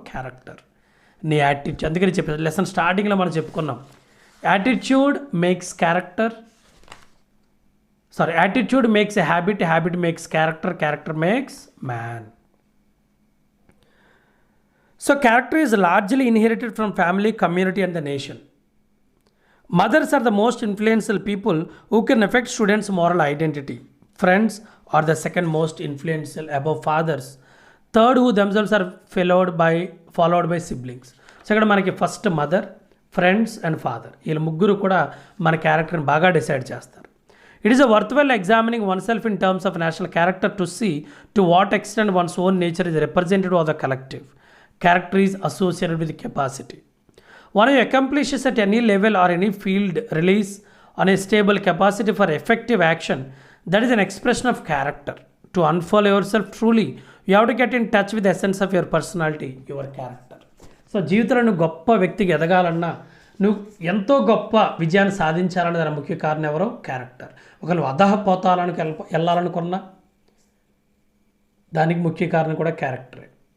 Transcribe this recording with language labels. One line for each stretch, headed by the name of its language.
Telugu: Character, నీ attitude. అందుకని చెప్పేది లెసన్ స్టార్టింగ్లో మనం చెప్పుకున్నాం,
English: Attitude makes character, attitude makes a habit, habit makes character, character makes man. So character is largely inherited from family, community and the nation. Mothers are the most influential people who can affect students' moral identity. Friends are the second most influential above fathers. Third, who themselves are followed by siblings.
Telugu: So ఇక్కడ మనకి first mother, friends and father, వీళ్ళు ముగ్గురు కూడా మన క్యారెక్టర్ని బాగా decide చేస్తారు.
English: It is a worthwhile examining oneself in terms of national character to see to what extent one's own nature is representative of the collective. Character is associated with capacity. One who accomplishes at any level or any field relies on a stable capacity for effective action. That is an expression of character. To unfold yourself truly, you have to get in touch with the essence of your personality, your character.
Telugu: So జీవితంలో నువ్వు గొప్ప వ్యక్తికి ఎదగాలన్నా, నువ్వు ఎంతో గొప్ప విజయాన్ని సాధించాలన్న దాని ముఖ్య కారణం ఎవరో? క్యారెక్టర్. ఒకవేళ అధహపోతాలని వెళ్ళాలనుకున్నా దానికి ముఖ్య కారణం కూడా క్యారెక్టరే.